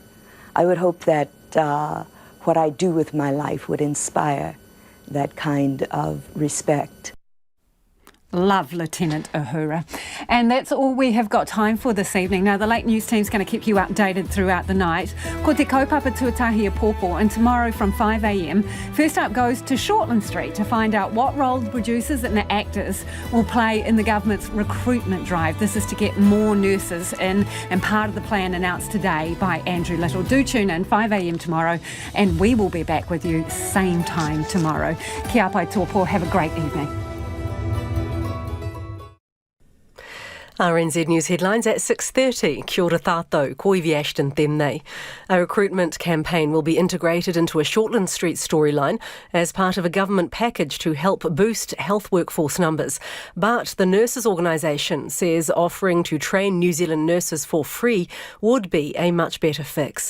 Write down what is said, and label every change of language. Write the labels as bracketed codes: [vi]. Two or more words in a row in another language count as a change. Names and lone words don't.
[en] I would hope that what I do with my life would inspire that kind of respect. Love Lieutenant Uhura. And that's all we have got time for this evening. Now, the late news team's going to keep you updated throughout the night. [mi] Ko te kaupapa tuatahi a pōpō, [en] and tomorrow from 5 a.m, First Up goes to Shortland Street to find out what role the producers and the actors will play in the government's recruitment drive. This is to get more nurses in, and part of the plan announced today by Andrew Little. Do tune in 5 a.m. tomorrow, and we will be back with you same time tomorrow. [mi] Kia pai tōpō, [en] have a great evening. RNZ News headlines at 6:30. [mi] Kia ora tātou, koiwi Ashton tēnei. [en] A recruitment campaign will be integrated into a Shortland Street storyline as part of a government package to help boost health workforce numbers. But the nurses organisation says offering to train New Zealand nurses for free would be a much better fix.